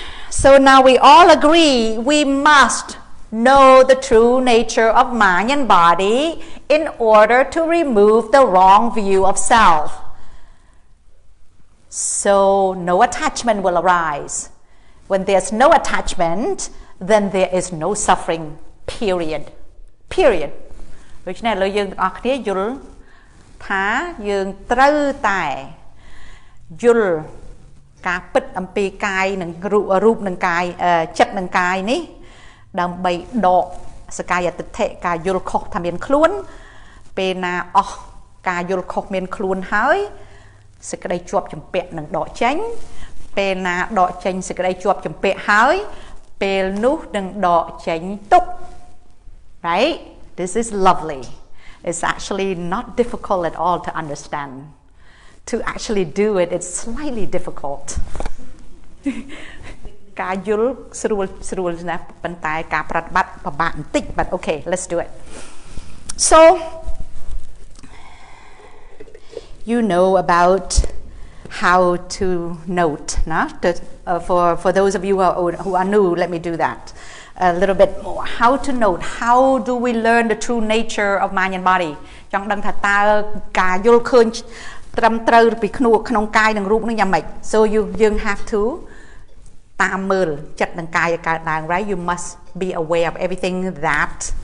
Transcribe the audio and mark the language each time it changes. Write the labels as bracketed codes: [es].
[en] So now we all agree we must know the true nature of mind and body in order to remove the wrong view of self. So no attachment will arise. When there's no attachment, then there is no suffering, period. Period. [km] ដូច្នេះឥឡូវយើងទាំងអស់គ្នាយល់ថាយើងត្រូវតែយល់ការពិតអំពីកាយនិងរូបនិងកាយចិត្តនិងកាយនេះដើម្បីដកសកាយតិដ្ឋិការយល់ខុសថាមានខ្លួនពេលណាអស់ការយល់ខុសមានខ្លួនហើយសេចក្តីជាប់ចម្ពាក់នឹងដកចេញពេលណាដកចេញសេចក្តីជាប់ចម្ពាក់ហើយពេលនោះនឹងដកចេញទុក្ខ right? [en] This is lovely. It's actually not difficult at all to understand. To actually do it, it's slightly difficult. [km] ការយល់ស្រួលណាស់ប៉ុន្តែការប្រតិបត្តិពិបាកបន្តិច [en] but okay, let's do it. So you know about how to note, no? For those of you who are new, let me do that a little bit more. How to note? How do we learn the true nature of mind and body? [km] ចង់ដឹងថាតើការយល់ឃើញត្រឹមត្រូវពីក្នុងកាយនិងរូបនឹងយ៉ាងម៉េច [en] So you have to [km] តាមមើលចិត្តនិងកាយឲ្យកើតឡើង [en] right? You must be aware of everything that